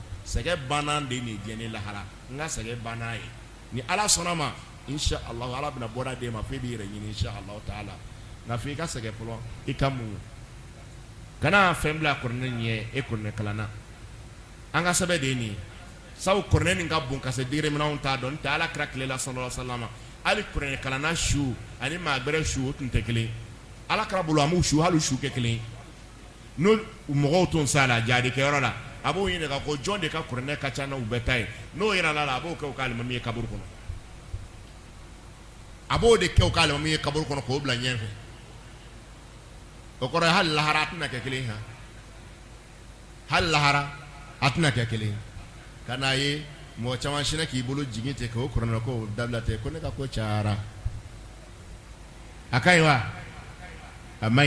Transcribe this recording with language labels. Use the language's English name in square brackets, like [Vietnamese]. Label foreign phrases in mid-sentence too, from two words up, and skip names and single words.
[Bambara] sɛgɛn banna de nin diɲɛ ne lahara n ka sɛgɛn banna ye ni Ala sɔnna ma [Arabic] insha Allah [Bambara] Ala bɛna bɔda d'e ma fo i b'i yɛrɛ ɲini [Arabic] insha Allah [Bambara] taala nka f'i ka sɛgɛn fɔlɔ i ka mun kana fɛn bila kuranɛ ɲɛ e kuranɛ kalanna an ka sɛbɛn de ye nin ye sabu kuranɛ nin ka bon ka se degré min na anw t'a dɔn n tɛ Ala kira tile la [Arabic] sallallahu alaihi wasallam [Bambara] hali kuranɛ kalanna su ani maa gbɛrɛ su o tun tɛ kelen Ala kira bolo an b'u su hali su kɛ kelen n'o mɔgɔw tun s'a la jaadi kɛyɔrɔ la a b'o ɲininka ko jɔn de ka kuranɛ ka ca n'u bɛɛ ta ye n'o yira la a b'o kɛ u ka alimami ye kaburu kɔnɔ a b'o de kɛ u ka alimami ye kaburu kɔnɔ k'o bila ɲɛfɛ o kɔrɔ ye hali lahara a tɛna kɛ kelen han hali lahara a tɛna kɛ kelen ka n'a ye mɔgɔ caman sinɛ k'i bolo jigin ten k'o kuranɛ ko dabila ten ko ne ka ko cayara a ka ɲi wa a man ɲi